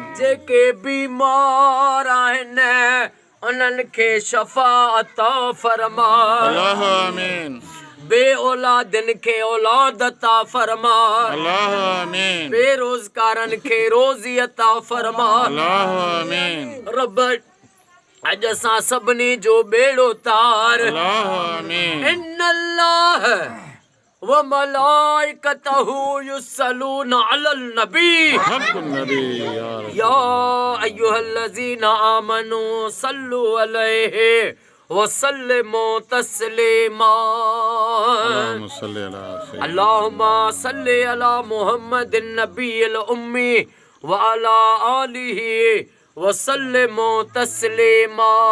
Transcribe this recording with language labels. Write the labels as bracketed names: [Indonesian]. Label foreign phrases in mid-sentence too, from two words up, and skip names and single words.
[Sindhi] जेके बीमार आहिनि उन्हनि खे शफ़ा अता फरमा। [Arabic] اللهم آمين. [Sindhi] बे औलादनि खे औलाद अता फरमा। [Arabic] اللهم آمين. [Sindhi] बेरोज़गारनि खे रोज़ी अता फरमा। [Arabic] اللهم آمين. [Sindhi] रब अॼु असां सभिनी जो बेड़ो तार। [Arabic] اللهم آمين. إن الله وملائكته يصلون على النبي حقٌ نبي يا رسول. يا أيها الذين آمنوا صلوا عليه وسلموا تسليما. اللهم صل على سيدنا اللهم صل على محمد النبي الأمي وعلى آله وسلموا تسليما.